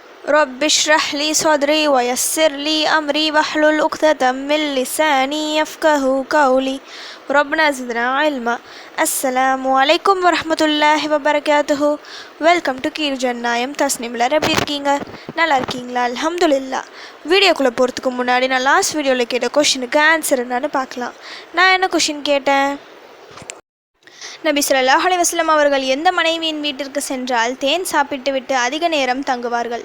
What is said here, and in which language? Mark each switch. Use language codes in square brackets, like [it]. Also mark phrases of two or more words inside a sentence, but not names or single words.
[ar] رب اشرح لي صدري ويسر لي أمري واحلل عقدة من لساني يفقهوا قولي ربنا زدنا علما. السلام عليكم ورحمة الله وبركاته. [en] Welcome to [ta] கீழ்ஜன்னாயம் தஸ்னிம்லர். எப்படி இருக்கீங்க? நல்லா இருக்கீங்களா? அல்ஹம்துலில்லாஹ். வீடியோக்குள்ளே போகிறதுக்கு முன்னாடி நான் [en] last video [ta] கேட்ட கொஷினுக்கு ஆன்சர் என்னன்னு பார்க்கலாம். நான் என்ன கொஷின் கேட்டேன்? நபி [ar] صلى الله عليه وسلم [ta] அவர்கள் எந்த மனைவியின் வீட்டிற்கு சென்றால் தேன் சாப்பிட்டு விட்டு அதிக நேரம் தங்குவார்கள்?